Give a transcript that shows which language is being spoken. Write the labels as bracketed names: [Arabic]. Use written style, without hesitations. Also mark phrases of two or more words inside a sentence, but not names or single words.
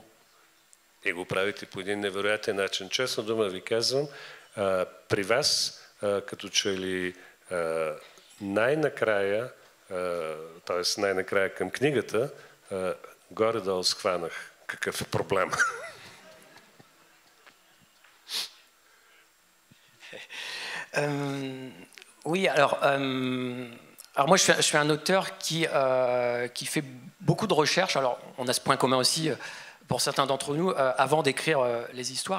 [Bulgarian] И го правите по един невероятен начин. Честно дума ви казвам, при вас, като че ли най-накрая, т.е. най-накрая към книгата, горе-долу схванах какъв е проблем. [French] Oui, alors moi je suis un auteur qui fait beaucoup de recherches. Alors on a ce point commun aussi, pour certains d'entre nous, avant d'écrire les histoires.